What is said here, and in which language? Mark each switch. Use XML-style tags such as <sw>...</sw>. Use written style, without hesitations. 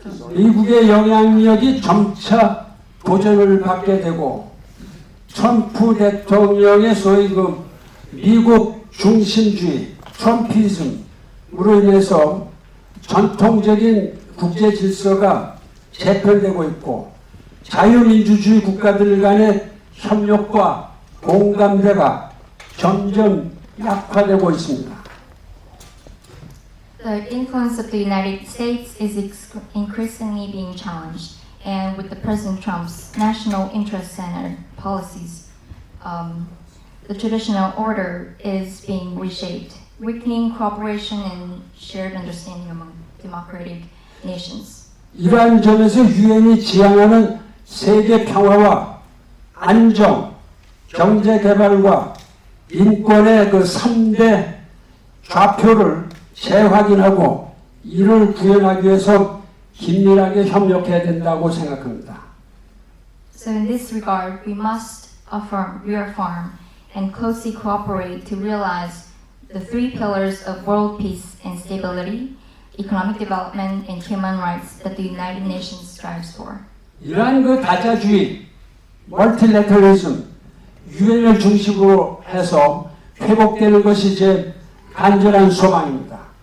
<ko>미국의 영향력이 점차 도전을 받게 되고, 트럼프 대통령의 소위 미국 중심주의, 트럼피즘으로 인해서 전통적인 국제 질서가 재편되고 있고, 자유민주주의 국가들 간의 협력과 공감대가 점점 약화되고 있습니다.</ko> <en>The influence of the United States is increasingly being challenged, and with the President Trump's national interest-centered policies, the traditional order is being reshaped, weakening cooperation and shared understanding among democratic nations.</en> <ko>이러한 점에서 유엔이 지향하는 세계 평화와 안정, 경제 개발과 인권의 그 3대 좌표를 재확인하고 이를 구현하기 위해서 긴밀하게 협력해야 된다고 생각합니다.</ko> <en>So in this regard, we must reaffirm and closely cooperate to realize the three pillars of world peace and stability, economic development, and human rights that the United Nations strives for.</en> <ko>이러한 그 다자주의, 멀티래터리즘, 유엔을 중심으로 해서 회복되는 것이 제 간절한 소망입니다.</ko>